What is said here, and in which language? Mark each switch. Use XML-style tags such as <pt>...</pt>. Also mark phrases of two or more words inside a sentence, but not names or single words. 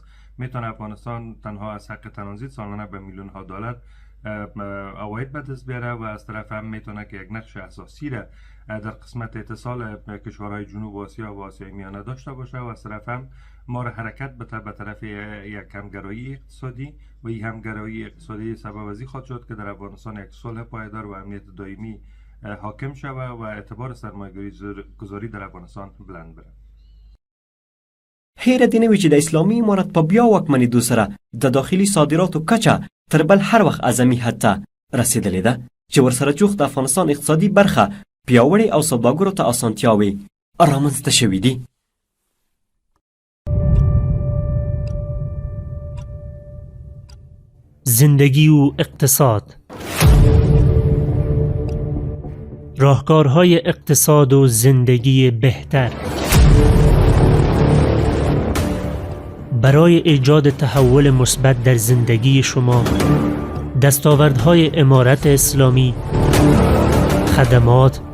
<fa>میتونه افغانستان تنها از حق ترانزیت سالانه به میلیون ها دلار عواید به دست بیاره و از طرف هم میتونه که یک نقش اساسی را در قسمت اتصال کشورهای جنوب آسیا و آسیای میانه داشته باشه و از طرف هم ما را حرکت بده به طرف یک همگرایی اقتصادی و این همگرایی اقتصادی سبب از این خواهد شد که در افغانستان یک صلح پایدار و امنیت دائمی حاکم شوه و اعتبار سرمایه‌گذاری در افغانستان بلند بره.</fa> <ps>هیره دی نوی چې د اسلامي امارت په بیا واکمنېدو سره د داخلي صادراتو کچه تر بل هر وخت اعظمي حد ته رسېدلې ده چې ورسره جوخت د افغانستان اقتصادي برخه پیاوړې او سوداګرو ته اسانتیاوې رامنځته شوي دي.</ps> <fa>زندگی و اقتصاد، راهکارهای اقتصاد و زندگی بهتر. برای ایجاد تحول مثبت در زندگی شما، دستاوردهای امارت اسلامی، خدمات،</fa>